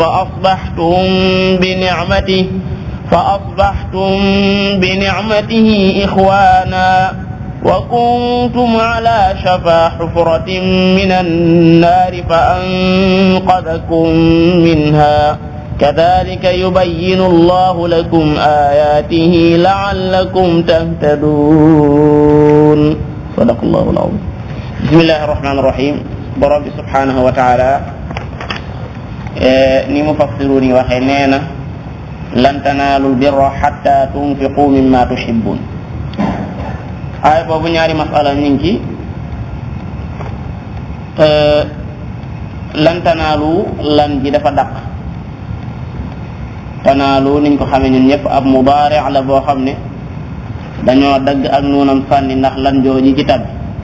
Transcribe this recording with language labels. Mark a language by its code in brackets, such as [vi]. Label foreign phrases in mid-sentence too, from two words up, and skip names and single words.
[ar] فأصبحتم بنعمته إخوانا وكنتم على شفا حفرة من النار فأنقذكم منها كذلك يبين الله لكم آياته لعلكم تهتدون. صدق الله العظيم. بسم الله الرحمن الرحيم. [wo] borom bi [ar] سبحانه وتعالى [wo] ni mufassiruni waxe neena [ar] لن تنالوا البر حتى تنفقوا مما تحبون. [wo] ay boobu ñaari masala ñu ngi ci [ar] لن تنالوا [wo] lan ji dafa daq tanaalu niñ ko xamee ñun ñëpp ab mudaari' la boo xam ne dañoo dagg ak nuunam sànni ndax lan jooji ci tab